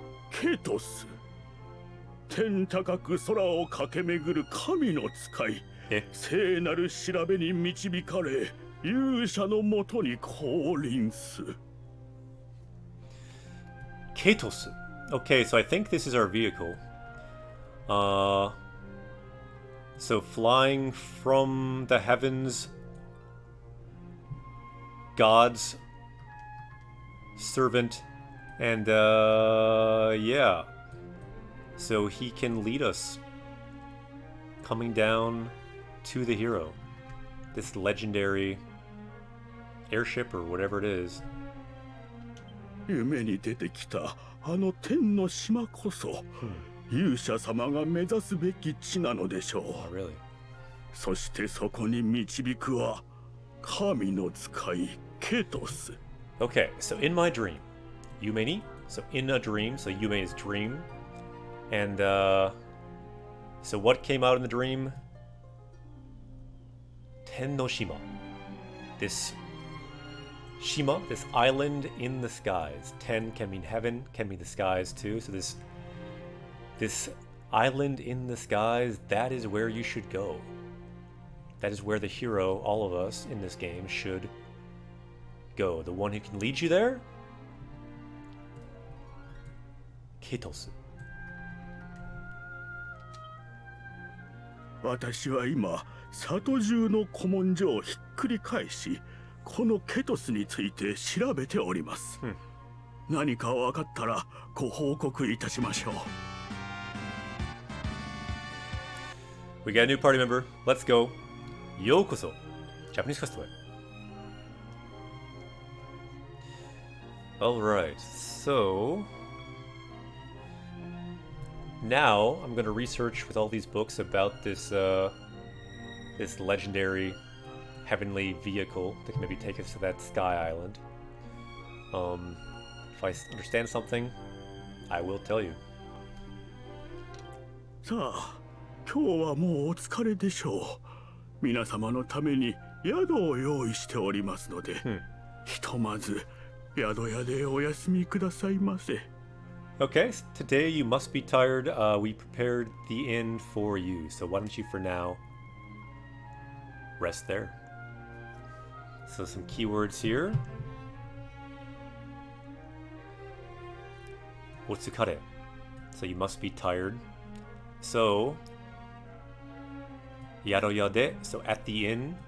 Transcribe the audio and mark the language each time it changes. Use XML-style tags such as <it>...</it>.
<ja>ケトス、天高く空を駆け巡る神の使い、聖なる調べに導かれ、勇者のもとに降臨す。</ja> <en>Katos. Okay, so I think this is our vehicle. So flying from the heavens, God's servant, and yeah. So he can lead us coming down to the hero. This legendary airship or whatever it is.</en> <ja>夢に出てきたあの天の島こそ、勇者様が目指すべき地なのでしょう。</ja> <en>Oh, really?</en> <ja>そしてそこに導くは神の使いケトス。</ja> <en>Okay, so in my dream,</en> <ja>Yume ni.</ja> <en>So in a dream, so Yume is dream. And so what came out in the dream?</en> <ja>Ten no Shima.</ja> <en>This Shima, this island in the skies. Ten can mean heaven, can mean the skies too. So this island in the skies, that is where you should go. That is where the hero, all of us in this game, should go. The one who can lead you there? Ketosu.</en> <ja>私は今、里中の古文書をひっくり返し、このケトスについて調べております。何か分かったらご報告いたしましょう。</ja> <en>We got a new party member. Let's go. Yokoso. Japanese Festival. Alright, so now I'm going to research with all these books about this this legendary heavenly vehicle that can maybe take us to that sky island. If I understand something, I will tell you.</en> <ja>さあ、今日はもうお疲れでしょう。皆様のために宿を用意しておりますので、ひとまず宿屋でお休みくださいませ。</ja> <en>Okay, today you must be tired. We prepared the inn for you, so why don't you for now rest there. So some keywords here. Otsukare. So you must be tired. So</en> <ja>yaroya de,</ja> <en>so at the inn.</en>